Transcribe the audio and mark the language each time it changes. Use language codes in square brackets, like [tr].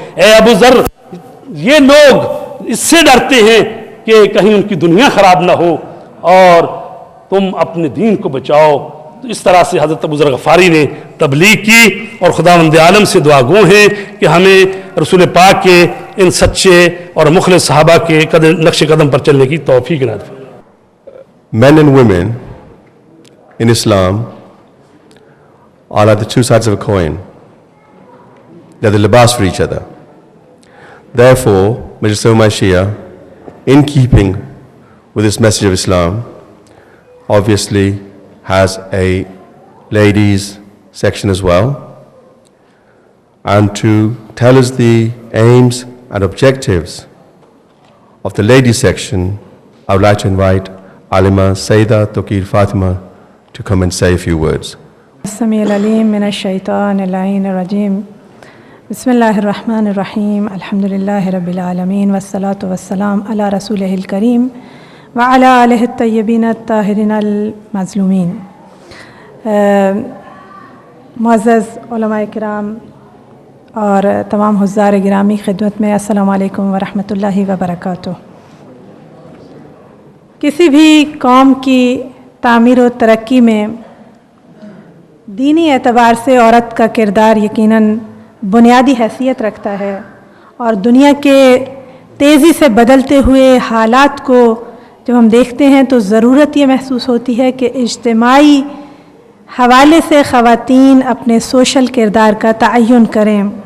[ur] اے ابو ذر یہ لوگ اس سے ڈرتے ہیں کہ کہیں ان کی دنیا خراب نہ ہو اور تم اپنے دین کو بچاؤ. تو اس طرح سے حضرت ابو ذر غفاری نے تبلیغ کی، اور خداوند عالم سے دعا گو ہیں کہ ہمیں رسول پاک کے ان سچے اور مخلص صحابہ کے نقش قدم پر چلنے کی توفیق عنایت فرمائے. [en] Men and women in Islam are like the two sides of a coin. They're the libas for each other. Therefore, Majlis Ulama Shia, in keeping with this message of Islam, obviously has a ladies section as well. And to tell us the aims and objectives of the ladies section, I would like to invite Alima Sayyida Taqir Fatima to come and say a few words. [ar] السميع العليم من الشيطان اللعين الرجيم بسم الله الرحمن الرحيم الحمد لله رب العالمين والصلاة والسلام على رسوله الكريم وعلى آله الطيبين الطاهرين المظلومين. [ur] معزز علماء کرام اور تمام حضار گرامی خدمت میں السلام علیکم ورحمۃ اللہ وبرکاتہ. کسی بھی قوم کی تعمیر و ترقی میں دینی اعتبار سے عورت کا کردار یقیناً بنیادی حیثیت رکھتا ہے، اور دنیا کے تیزی سے بدلتے ہوئے حالات کو جب ہم دیکھتے ہیں تو ضرورت یہ محسوس ہوتی ہے کہ اجتماعی حوالے سے خواتین اپنے سوشل کردار کا تعین کریں.